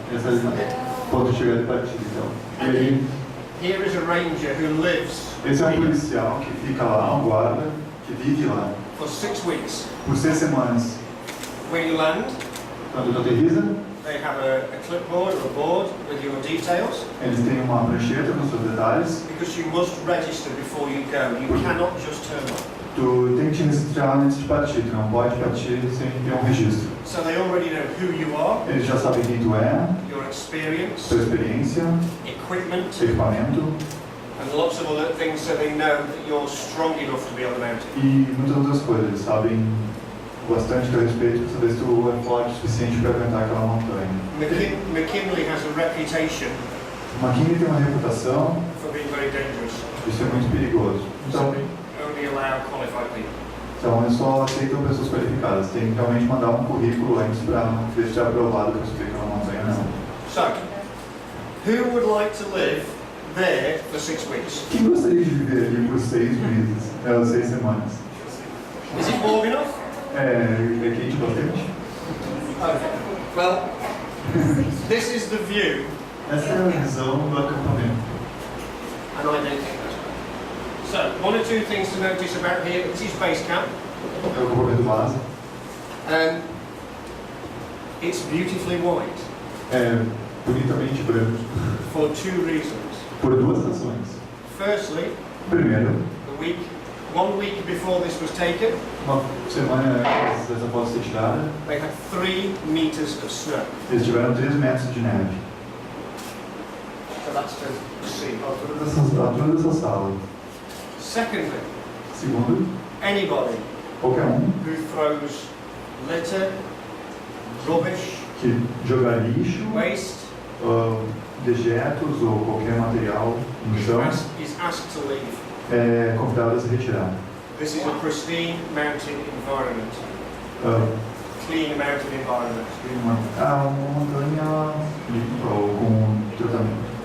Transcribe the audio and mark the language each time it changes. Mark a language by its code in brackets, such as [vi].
[pt] Essa é o ponto de chegada e partida, então. E aí, [en] Here is a ranger who lives [pt] esse é um policial que fica lá, um guarda, que vive lá [en] for 6 weeks. [pt] por 6 semanas. [en] When you land, [pt] Quando tu aterriza, [en] they have a clipboard or a board with your details, [pt] eles têm uma prancheta com seus detalhes. [en] because you must register before you go. You cannot just turn up. [pt] Tu tem que te registrar antes de partir, tu não pode partir sem ter um registro. [en] So they already know who you are, [pt] Eles já sabem quem tu é, [en] your experience, [pt] sua experiência, [en] equipment, [pt] equipamento [en] and lots of other things, so they know that you're strong enough to be on the mountain. [pt] e muitas outras coisas. Eles sabem bastante a respeito para saber se tu é forte o suficiente para aguentar aquela montanha. [en] McKinley has a reputation [pt] McKinley tem uma reputação [en] for being very dangerous. [pt] de ser muito perigoso. [en] So they only allow qualified people. [pt] eles só aceitam pessoas qualificadas. Tem que realmente mandar um currículo antes para ver se é aprovado para subir aquela montanha ou não. [en] So, who would like to live there for 6 weeks? [pt] Quem gostaria de viver ali por 6 meses? 6 semanas. [en] Is it warm enough? [pt] É quente bastante? [en] Okay. Well, this is the view, [pt] Essa é a visão do acampamento. [en] and I don't think that's right. So, one or two things to notice about here. This is base camp. [pt] É o acampamento base. [en] It's beautifully white [pt] É bonitamente branco. [en] for 2 reasons. [pt] Por 2 razões. [en] Firstly, [pt] Primeiro, [en] one week before this was taken, [pt] uma semana antes dessa foto ser tirada, [en] they had 3 meters of snow. [pt] eles tiveram 3 metros de neve. [en] So that's to see. [pt] A altura dessa sala. [en] Secondly, [pt] Segundo, [en] anybody [pt] qualquer [en] who throws litter, rubbish, [pt] que jogar lixo, [en] waste, [pt] dejetos ou qualquer material no chão [en] is asked to leave. [pt] é convidado a se retirar. [en] This is a pristine mountain environment. Clean mountain environment. [pt] Uma montanha limpa ou com tratamento.